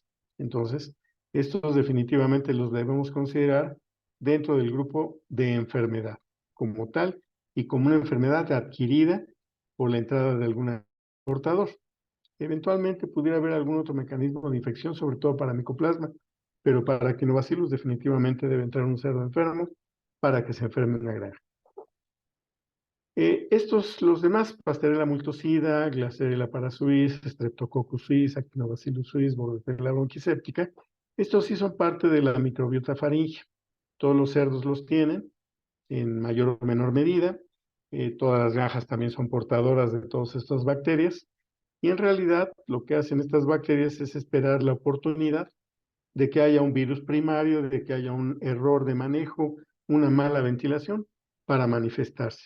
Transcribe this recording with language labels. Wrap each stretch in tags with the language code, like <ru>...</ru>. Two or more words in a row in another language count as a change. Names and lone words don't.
<es>Entonces, estos definitivamente los debemos considerar dentro del grupo de enfermedad como tal y como una enfermedad adquirida por la entrada de algún portador. Eventualmente pudiera haber algún otro mecanismo de infección, sobre todo para Mycoplasma, pero para Actinobacillus definitivamente debe entrar un cerdo enfermo para que se enferme en la granja. Los demás, Pasteurella multocida, Glasella parasuis, Streptococcus suis, Actinobacillus suis, Bordetella bronquiséptica, estos sí son parte de la microbiota faríngea. Todos los cerdos los tienen en mayor o menor medida. Todas las granjas también son portadoras de todas estas bacterias. Y en realidad lo que hacen estas bacterias es esperar la oportunidad de que haya un virus primario, de que haya un error de manejo, una mala ventilación para manifestarse.</es>